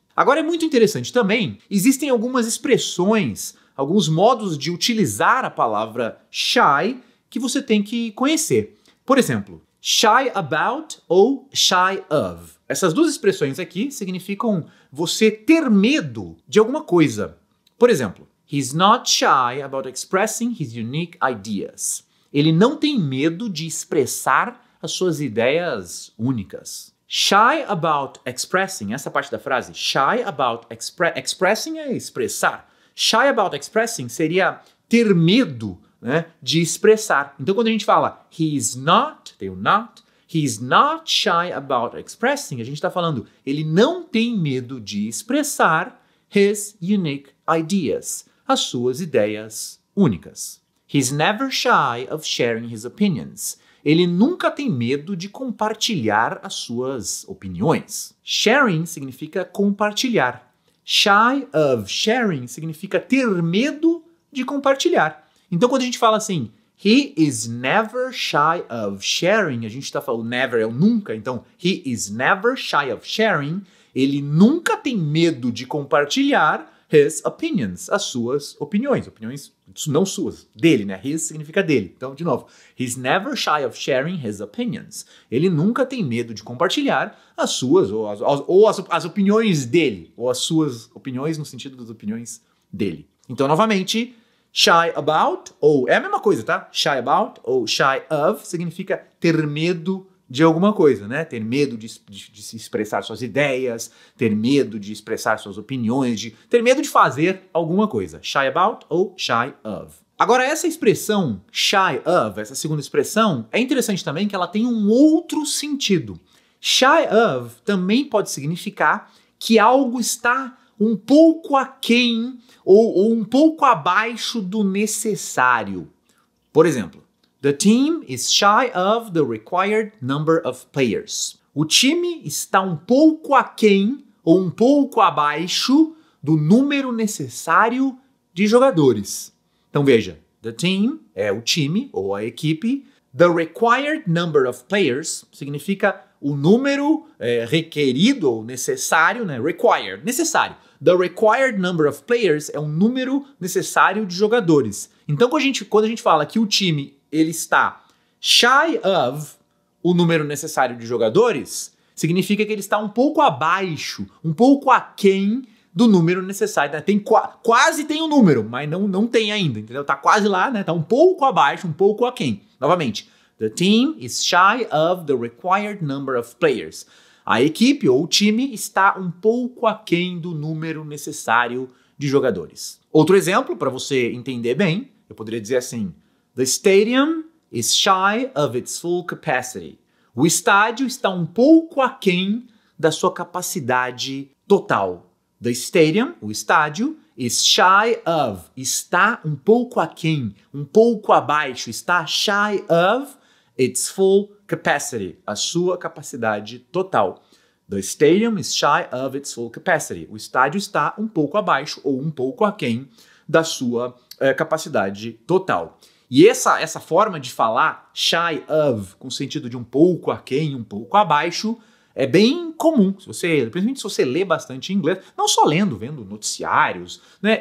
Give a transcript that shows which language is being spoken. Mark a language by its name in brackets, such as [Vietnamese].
[Portuguese] Agora é muito interessante também, existem algumas expressões, alguns modos de utilizar a palavra shy que você tem que conhecer. Por exemplo, shy about ou shy of. Essas duas expressões aqui significam você ter medo de alguma coisa. Por exemplo, [English] he's not shy about expressing his unique ideas. [Portuguese] Ele não tem medo de expressar as suas ideias únicas. [English] Shy about expressing, [Portuguese] essa parte da frase, shy about expressing é expressar. [English] Shy about expressing [Portuguese] seria ter medo, né, de expressar. Então quando a gente fala he's not, tem o not, [English] he's not shy about expressing, [Portuguese] a gente está falando ele não tem medo de expressar [English] his unique ideas, [Portuguese] as suas ideias únicas. [English] He's never shy of sharing his opinions. [Portuguese] Ele nunca tem medo de compartilhar as suas opiniões. Sharing significa compartilhar. [English] Shy of sharing [Portuguese] significa ter medo de compartilhar. Então, quando a gente fala assim, [English] he is never shy of sharing, [Portuguese] a gente está falando never é o nunca, então he is never shy of sharing, ele nunca tem medo de compartilhar [English] his opinions, [Portuguese] as suas opiniões. Opiniões não suas, dele, né? His significa dele. Então, de novo, [English] he's never shy of sharing his opinions. [Portuguese] Ele nunca tem medo de compartilhar as suas, ou as opiniões dele, ou as suas opiniões no sentido das opiniões dele. Então, novamente, shy about, ou é a mesma coisa, tá? Shy about ou shy of significa ter medo de alguma coisa, né? Ter medo de se expressar suas ideias, ter medo de expressar suas opiniões, ter medo de fazer alguma coisa. Shy about ou shy of. Agora, essa expressão shy of, essa segunda expressão, é interessante também que ela tem um outro sentido. Shy of também pode significar que algo está um pouco aquém ou um pouco abaixo do necessário. Por exemplo, [English] the team is shy of the required number of players. [Portuguese] O time está um pouco aquém ou um pouco abaixo do número necessário de jogadores. Então veja, [English] the team [Portuguese] é o time ou a equipe. [English] The required number of players [Portuguese] significa o número requerido ou necessário, né? Required, necessário. [English] The required number of players [Portuguese] é o número necessário de jogadores. Então quando a gente fala que o time ele está shy of o número necessário de jogadores, significa que ele está um pouco abaixo, um pouco aquém do número necessário. Né? Quase tem o número, mas não tem ainda, entendeu? Tá quase lá, né? Tá um pouco abaixo, um pouco aquém. [English] Novamente, the team is shy of the required number of players. [Portuguese] A equipe ou o time está um pouco aquém do número necessário de jogadores. Outro exemplo, para você entender bem, eu poderia dizer assim: [English] the stadium is shy of its full capacity. [Portuguese] O estádio está um pouco aquém da sua capacidade total. [English] The stadium, [Portuguese] o estádio, [English] is shy of, [Portuguese] está um pouco aquém, um pouco abaixo, está [English] shy of its full capacity, [Portuguese] a sua capacidade total. [English] The stadium is shy of its full capacity. [Portuguese] O estádio está um pouco abaixo ou um pouco aquém da sua capacidade total. E essa forma de falar shy of, com o sentido de um pouco aquém, um pouco abaixo, é bem comum, principalmente se você lê bastante inglês, não só lendo, vendo noticiários, né?